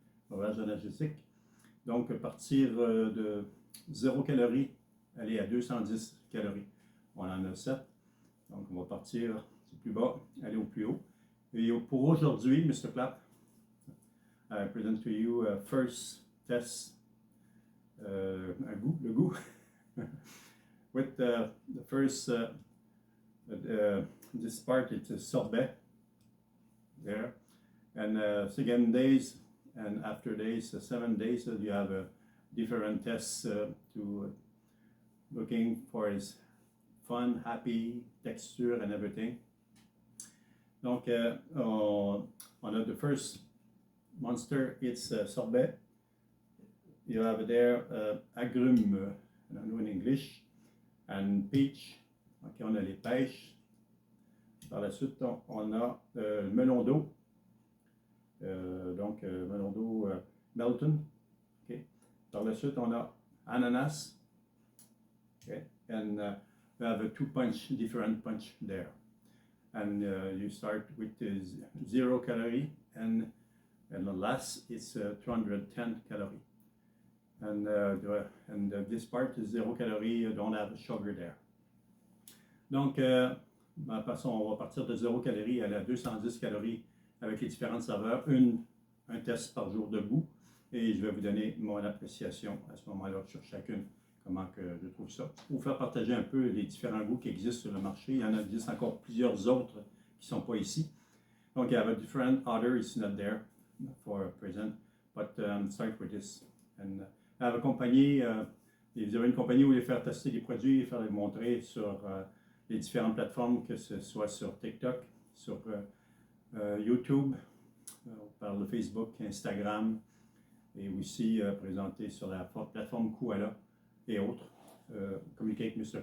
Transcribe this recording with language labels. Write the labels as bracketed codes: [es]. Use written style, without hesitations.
[fr] Breuvage énergétique. Donc, partir de 0 calories, aller à 210 calories. On en a 7. Donc, on va partir du plus bas, aller au plus haut. Et pour aujourd'hui, Mr. [en] Clapp, I present to you a first test, [fr] le goût, [en] with the first, this part, it's a sorbet there. And second days, and after days, 7 days, you have different tests to looking for his fun, happy, texture and everything. [fr] Donc, on a [en] the first monster, it's sorbet. You have there agrumes, I know in English, and peach. [fr] Ok, on a les pêches. Par la suite, on a le melon d'eau. Melon d'eau Melton. Okay. Par la suite, on a ananas. Okay. [en] And we have a different punch there. And you start with 0 calorie, and the last is 210 calorie. And this part is 0 calorie, you don't have sugar there. [fr] Donc, on va partir de 0 calorie à 210 calories avec les différentes saveurs, un test par jour de goût, et je vais vous donner mon appréciation à ce moment-là sur chacune, comment que je trouve ça. Pour vous faire partager un peu les différents goûts qui existent sur le marché, il y en existe encore plusieurs autres qui ne sont pas ici. [en] Donc, I have a different order, it's not there for present, but start with this. And I have a compagnie, [fr] vous avez une compagnie où vous voulez faire tester des produits, faire les montrer sur les différentes plateformes, que ce soit sur TikTok, sur YouTube, par le Facebook, Instagram, et aussi présenté sur la plateforme Koala et autres. Communiquez avec Mr.